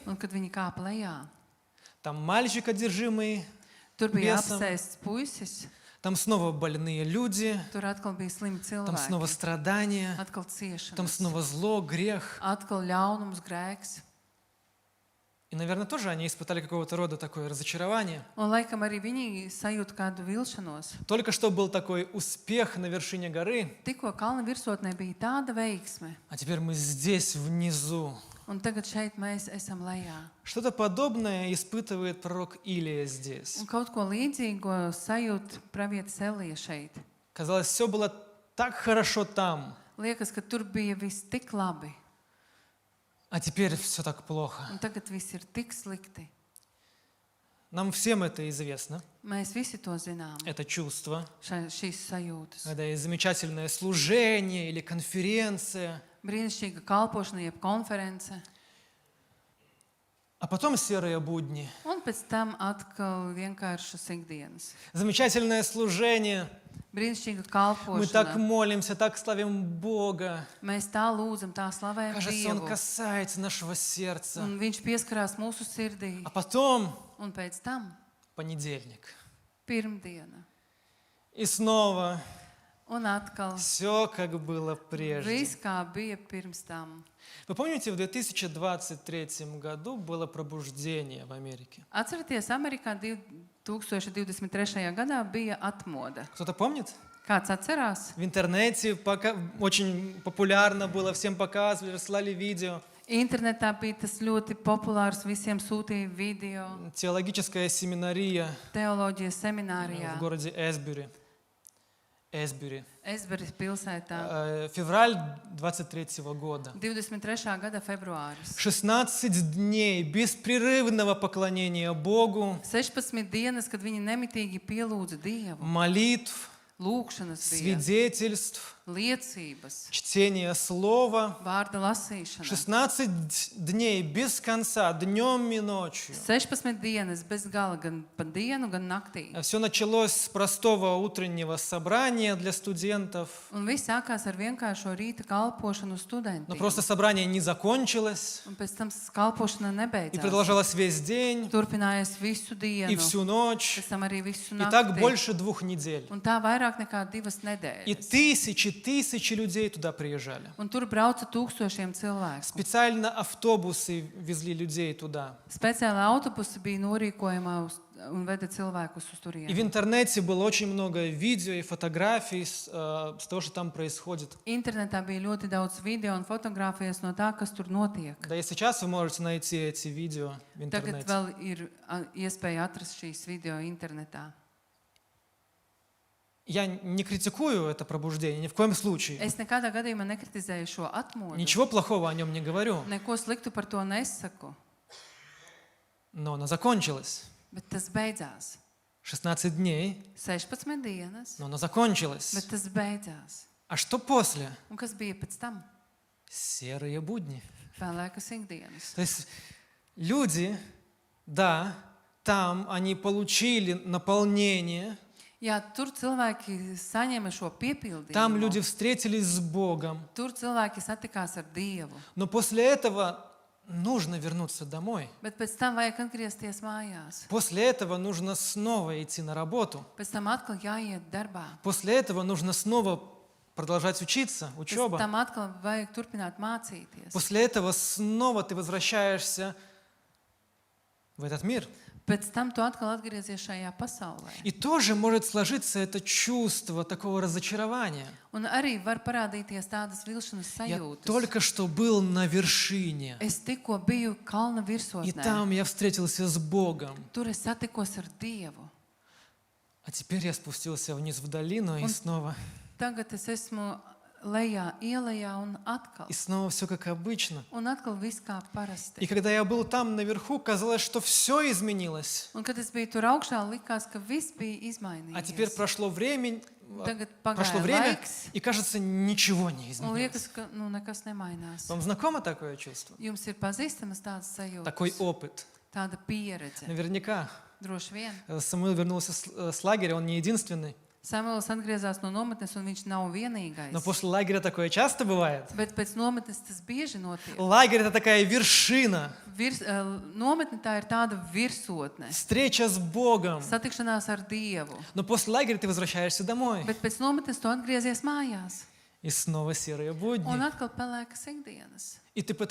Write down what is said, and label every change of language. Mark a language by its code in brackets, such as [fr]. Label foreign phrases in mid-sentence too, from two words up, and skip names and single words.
[lv] Un kad viņi kāpa lejā, [ru] там мальчик одержимый, [lv] tur bija Biesam. apsēsts puisis, [ru] там снова больные люди, [lv] tur atkal bija slimi [ru] там снова [lv] cilvēki, [ru] страдания, [lv] atkal [ru] там [lv] ciešanas, [ru] снова зло, грех. [lv] atkal ļaunums, grēks. [ru] И, наверное, тоже они испытали какого-то рода такое разочарование. [lv] Un laikam arī viņi sajūta kādu vilšanos. [ru] Только что был такой успех на вершине горы, [lv] Tikko kalna virsotnē bija tāda veiksme, [ru] а теперь мы здесь, внизу. [lv] un tagad šeit mēs esam lejā. [ru] Что-то подобное испытывает пророк Илия здесь. [lv] Un kaut ko līdzīgo sajūt pravietis Elija šeit. [ru] Казалось, все было так хорошо там, [lv] Liekas, ka tur bija viss tik labi, [ru] а теперь все так плохо. [lv] un tagad viss ir tik slikti. [ru] Нам всем это известно, [lv] Mēs visi to zinām, [ru] это чувство. [lv] šīs sajūtas. [ru] Когда есть замечательное служение или конференция, [lv] Brīnišķīga kalpošana, jeb konference, [ru] а потом серые будни. [lv] un pēc tam atkal vienkāršas ikdienas. [ru] Замечательное служение. [lv] Brīnišķīga [ru] Мы так [lv] kalpošana. [ru] молимся, так славим Бога. [lv] Mēs tā lūdzam, tā slavējam [ru] Кажется, Он [lv] Dievu. [ru] касается нашего сердца. [lv] Un viņš pieskarās mūsu sirdī. [ru] А потом [lv] Un pēc tam [ru] понедельник. [lv] pirmdiena. [ru] И снова [lv] Un atkal [ru] все, как было прежде. [lv] viss kā bija pirms tam. [ru] Вы помните, в 2023 году было пробуждение в Америке? [lv] Atcerieties, Amerikā 2023. gadā bija atmoda. [ru] Кто-то помнит? [lv] Kāds atcerās? [ru] В интернете очень популярно было, всем показывали, рассылали видео. [lv] Internetā bija tas ļoti populārs, visiem sūtīja video, [ru] Теологическая семинария [lv] teoloģijas [ru] в [lv] seminārijā, [ru] городе Эсбюри. [lv] Esberis pilsētā. [ru] Февраль 23 года. [lv] 23. gada februāris. [ru] 16 дней беспрерывного поклонения Богу, [lv] 16 dienas, kad viņi nemitīgi pielūdza Dievu, [ru] молитв, [lv] lūgšanas bija, [ru] свидетельств, [lv] liecības, [ru] чтения слова. [lv] vārda lasīšana. [ru] 16 дней без конца, днем и ночью. [lv] 16 dienas bez gala, gan pa dienu, gan naktī. [ru] Все началось с простого утреннего собрания для студентов. [lv] Un viss sākās ar vienkāršo rīta kalpošanu [ru] Но [lv] studentiem. [ru] просто собрание не закончилось [lv] Un pēc tam kalpošana [ru] и [lv] nebeidzās. [ru] продолжалось весь день [lv] Turpinājās visu [ru] и [lv] dienu, [ru] всю ночь. [lv] pēc tam arī visu [ru] И так [lv] nakti. [ru] больше 2 недель. [lv] Un tā vairāk nekā 2 [ru] И [lv] nedēļas. [ru] тысячи людей туда приезжали. [lv] Un tur brauca tūkstošiem cilvēku. [ru] Специально автобусы везли людей туда. [lv] Speciāli autobusi bija norīkojumā un veda cilvēkus uz [ru] И в [lv] turieni. [ru] интернете было очень много видео и фотографий с того, что там происходит. [lv] Internetā bija ļoti daudz video un fotogrāfijas no tā, kas tur notiek. [ru] Да и сейчас вы можете найти эти видео в [lv] Tagad [ru] интернете. [lv] vēl ir iespēja atrast šīs video internetā. [ru] Я не критикую это пробуждение, ни в коем случае. [lv] Es nekādā gadījumā nekritizēju šo atmodu. [ru] Ничего плохого о нем не говорю. [lv] Neko sliktu par to nesaku, [ru] Но она закончилась. [lv] bet tas beidzās. [ru] 16 дней, [lv] 16 dienas, [ru] но она закончилась. [lv] bet tas beidzās. [ru] А что после? [lv] Un kas bija pēc tam? [ru] Серые будни. [lv] Vēlēkas ikdienas. [ru] То есть люди, да, там они получили наполнение, [lv] Jā, tur cilvēki saņēma šo [ru] там [lv] piepildījumu. [ru] люди встретились с Богом, [lv] Tur cilvēki satikās ar Dievu. [ru] но после этого нужно вернуться домой. [lv] Bet pēc tam vajag atgriezties mājās. [ru] После этого нужно снова идти на работу. [lv] Pēc tam atkal jāiet darbā. [ru] После этого нужно снова продолжать учиться, [lv] Pēc [ru] учеба. [lv] tam atkal vajag turpināt mācīties. [ru] После этого снова ты возвращаешься в этот мир. [lv] Pēc tam tu atkal atgriezies šajā pasaulē. [ru] И тоже может сложиться это чувство такого разочарования. [lv] Un arī var parādīties tādas vilšanas [ru] Я [lv] sajūtas. [ru] только что был на вершине, [lv] Es tikko biju kalna [ru] и [lv] virsotnē. [ru] там я встретился с Богом. [lv] Tur es satikos ar Dievu. [ru] А теперь я спустился вниз в долину и Он- снова [lv] Tagad es esmu lejā, ielejā un atkal. [ru] все как обычно. [lv] Un atkal viss kā [ru] И [lv] parasti. [ru] когда я был там наверху, казалось, что все изменилось. [lv] Un kad es biju tur augšā, likās, ka viss bija [ru] А теперь [lv] izmainījies. [ru] прошло время, [lv] Tagad [ru] прошло [lv] pagāja [ru] время, [lv] laiks, [ru] и кажется, ничего не [lv] un [ru] изменилось. [lv] liekas, ka nekas nemainās. [ru] Вам знакомо такое чувство? [lv] Jums ir pazīstamas tādas [ru] Такой [lv] sajūtas, [ru] опыт. [lv] tāda pieredze. [ru] Наверняка. [lv] Droši vien. [ru] Самуил вернулся с лагеря, он не единственный. [lv] Samuēls atgriezās no nometnes, un viņš nav [ru] Но [lv] vienīgais. [ru] после лагеря такое часто бывает. [lv] Bet pēc nometnes tas bieži notiek. [ru] Лагерь — это такая вершина, [lv] Nometne tā ir tāda virsotne. [ru] встреча с Богом. [lv] Satikšanās ar Dievu. [ru] Но после лагеря ты возвращаешься домой. [lv] Bet pēc nometnes tu atgriezies mājās. [ru] И снова серые [lv] Un [ru] будни. [lv] atkal pelēkas ikdienas.